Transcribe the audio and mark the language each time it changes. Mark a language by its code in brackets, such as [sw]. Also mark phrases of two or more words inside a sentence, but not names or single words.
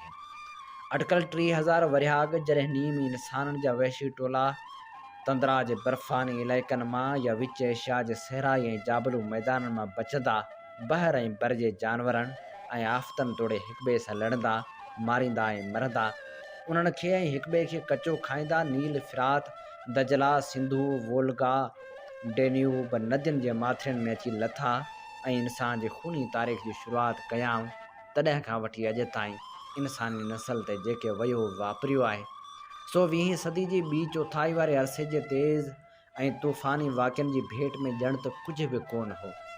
[sd] अटकल 3000 वरिया अॻु जॾहिं नीम इंसाननि जा वहशी टोला तंद्रा जे बर्फ़ानी इलाइक़नि मां या विच एशिया जे सहराई ऐं जाबलू मैदाननि मां बचंदा, बहर ऐं बर जे जानवरनि ऐं आफ़तनि तोड़े हिक ॿिए सां लड़ंदा, मारींदा ऐं मरंदा, उन्हनि खे ऐं हिक ॿिए खे कचो खाईंदा, नील फिरात दजला सिंधु वोल्गा डेन्यूब नदियुनि जे माथिरियुनि में अची लथा ऐं इंसान जी खूनी तारीख़ जी शुरूआति कयाऊं। तॾहिं खां वठी अॼु ताईं इंसानी नस्ल ते जेके वयो वापरियो आहे, सो 20वीं सदी जी ॿी चौथाई वारे अरसे जे तेज़ ऐं तूफ़ानी वाक़िअनि जी भेट में ॼण त कुझु बि कोन हो।